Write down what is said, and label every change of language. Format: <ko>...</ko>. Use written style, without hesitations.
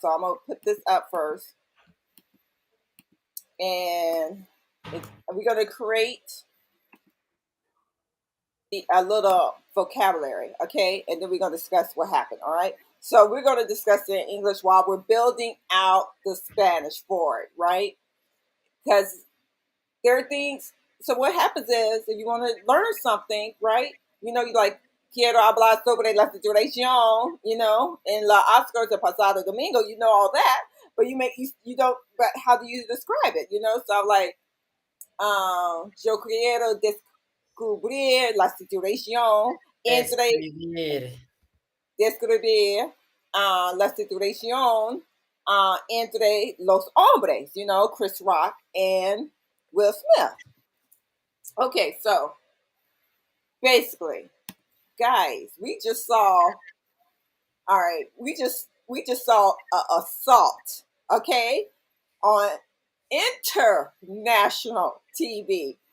<en>So I'm gonna put this up first, and we're gonna create a little vocabulary, okay? And then we're gonna discuss what happened. All right. So we're gonna discuss it in English while we're building out the Spanish for it, right? Because there are things. So what happens is, if you want to learn something, right? You like</en> <es>quiero hablar sobre la situación, in la Oscars de pasado domingo.</es> <en>You know all that, but you don't. But how do you describe it? So I'm like,</en> <es>yo quiero descubrir la situación entre Describir. describir la situación entre los hombres.</es> <en>Chris Rock and Will Smith. Okay, so basically, guys, we just saw. All right, we just saw assault. Okay, on international TV.</en>